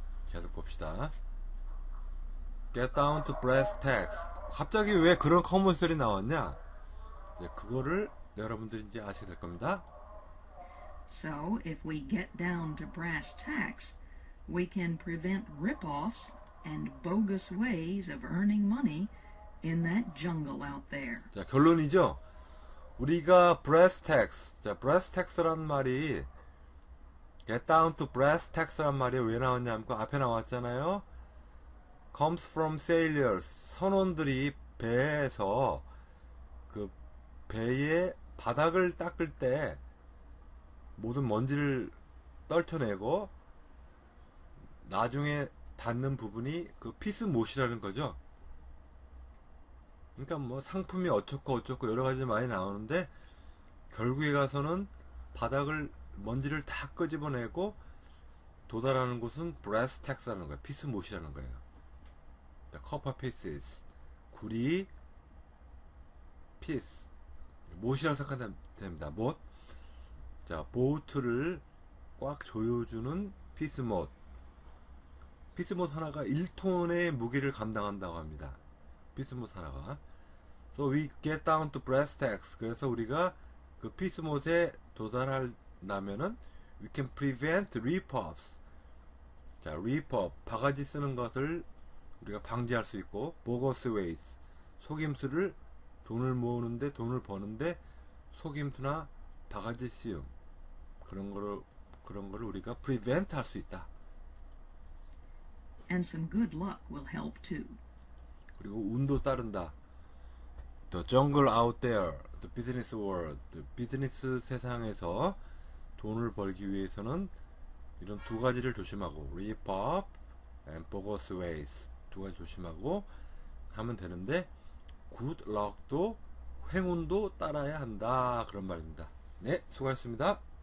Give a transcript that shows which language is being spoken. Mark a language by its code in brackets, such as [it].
[ko] 계속 봅시다. [en] Get down to brass tacks. [ko] 갑자기 왜 그런 커머셜이 나왔냐? 이제 그거를 여러분들이 이제 아시게 될 겁니다. [en] So, if we get down to brass tacks, we can prevent rip-offs and bogus ways of earning money in that jungle out there. [ko] 자, 결론이죠. 우리가 brass tacks. 자, brass tacks라는 말이 get down to brass tacks란 말이 왜 나왔냐면 그 앞에 나왔잖아요. [en] comes from sailors. [ko] 선원들이 배에서 그 배의 바닥을 닦을 때 모든 먼지를 떨쳐내고 나중에 닿는 부분이 그 피스못이라는 거죠. 그러니까 뭐 상품이 어쩌고 여러 가지 많이 나오는데 결국에 가서는 바닥을 먼지를 다 끄집어내고 도달하는 곳은 brass tacks라는 거예요. 피스못이라는 거예요. 그러니까 copper pieces, 구리, piece, 못이라고 생각하면 됩니다. 못. 자, 보트를 꽉 조여주는 피스못. 피스못 하나가 1톤의 무게를 감당한다고 합니다. 피스못 하나가. [en] So we get down to brass tacks. [ko] 그래서 우리가 그 피스못에 도달하려면은 [en] we can prevent rip-offs. [ko] 자, rip-off, 바가지 쓰는 것을 우리가 방지할 수 있고, bogus ways, 속임수를 돈을 모으는데, 돈을 버는데 속임수나 바가지 씌움, 그런 거를 우리가 prevent 할 수 있다. [en] And some good luck will help too. [ko] 그리고 운도 따른다. [en] The jungle out there, the business world, [ko] the 비즈니스 세상에서 돈을 벌기 위해서는 이런 두 가지를 조심하고, rip off and bogus ways, 두 가지 조심하고 하면 되는데, good luck도, 행운도 따라야 한다, 그런 말입니다. 네, 수고하셨습니다.